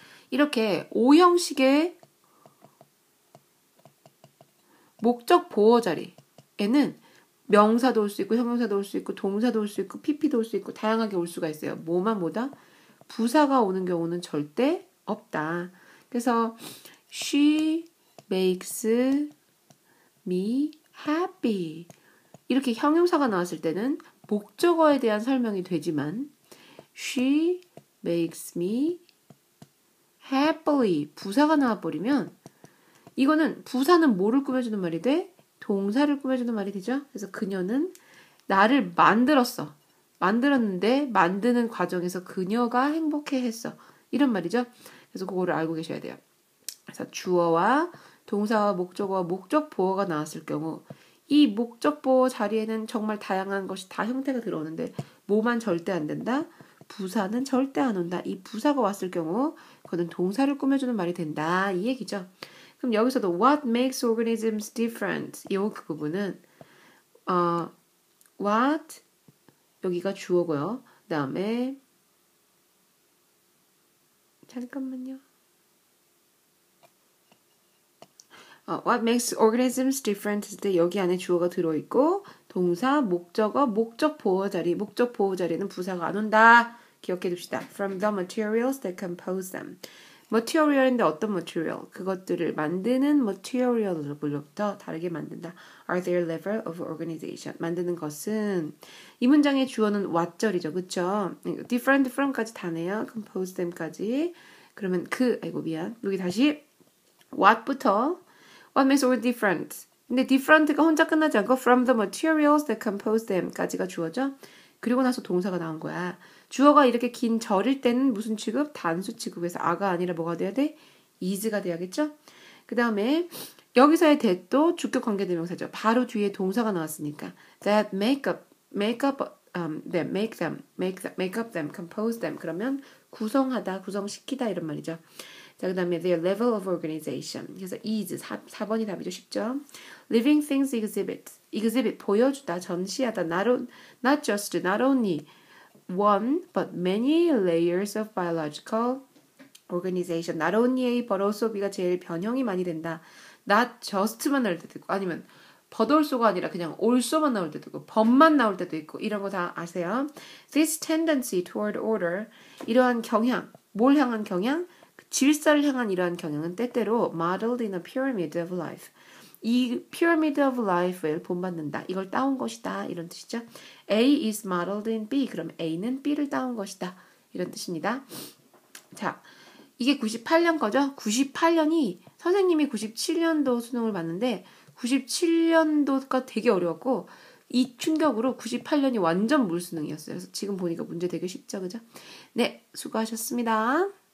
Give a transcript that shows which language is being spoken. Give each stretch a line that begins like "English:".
Korean: 이렇게 O형식의 목적 보어 자리에는 명사도 올 수 있고 형용사도 올 수 있고 동사도 올 수 있고 PP도 올 수 있고 다양하게 올 수가 있어요. 뭐다? 부사가 오는 경우는 절대 없다. 그래서
English: she makes me happy.
Korean: 이렇게 형용사가 나왔을 때는 목적어에 대한 설명이 되지만
English: she makes me happily
Korean: 부사가 나와버리면 이거는 부사는 뭐를 꾸며주는 말이 돼? 동사를 꾸며주는 말이 되죠. 그래서 그녀는 나를 만들었어. 만들었는데 만드는 과정에서 그녀가 행복해했어. 이런 말이죠. 그래서 그거를 알고 계셔야 돼요. 그래서 주어와 동사와 목적어와 목적 보어가 나왔을 경우 이 목적 보어 자리에는 정말 다양한 것이 다 형태가 들어오는데 뭐만 절대 안 된다? 부사는 절대 안 온다. 이 부사가 왔을 경우 그거는 동사를 꾸며주는 말이 된다. 이 얘기죠.
English: 그럼 여기서도 what makes organisms different?
Korean: 이 그 부분은 what 여기가 주어고요. 그 다음에 잠깐만요. What makes organisms different 했을 때 여기 안에 주어가 들어있고 동사, 목적어, 목적 보호 자리 목적 보호 자리는 부사가 안 온다. 기억해 둡시다.
English: From the materials that compose them.
Korean: material인데 어떤 material? 그것들을 만드는 material로부터 다르게 만든다.
English: Are their level of organization.
Korean: 만드는 것은 이 문장의 주어는 what절이죠. 그쵸? different from까지 다네요.
English: compose them까지.
Korean: 그러면 여기 다시
English: what부터 What makes all different?
Korean: 근데 different가 혼자 끝나지 않고 from the materials that compose them까지가 주어죠. 그리고 나서 동사가 나온 거야. 주어가 이렇게 긴 절일 때는 무슨 취급? 단수 취급에서 아가 아니라 뭐가 돼야 돼? is가 돼야겠죠? 그 다음에 여기서의 that도 주격 관계대명사죠. 바로 뒤에 동사가 나왔으니까 that make up them, compose them 그러면 구성하다, 구성시키다 이런 말이죠. 자, 그 다음에 their level of organization. 그래서 is 4번이 답이죠. 쉽죠?
English: Living things exhibit
Korean: 보여주다, 전시하다.
English: not only one but many layers of biological organization.
Korean: not only A but also B가 제일 변형이 많이 된다. not just만 나올 때도 있고 아니면 but also가 아니라 그냥 also만 나올 때도 있고 but만 나올 때도 있고 이런 거 다 아세요?
English: This tendency toward order
Korean: 이러한 경향, 뭘 향한 경향? 질서를 향한 이러한 경향은 때때로 modeled in a pyramid of life. 이 pyramid of life를 본받는다. 이걸 따온 것이다. 이런 뜻이죠.
English: A is modeled in B.
Korean: 그럼 A는 B를 따온 것이다. 이런 뜻입니다. 자, 이게 98년 거죠? 98년이 선생님이 97년도 수능을 봤는데 97년도가 되게 어려웠고 이 충격으로 98년이 완전 물수능이었어요. 그래서 지금 보니까 문제 되게 쉽죠? 그죠? 네, 수고하셨습니다.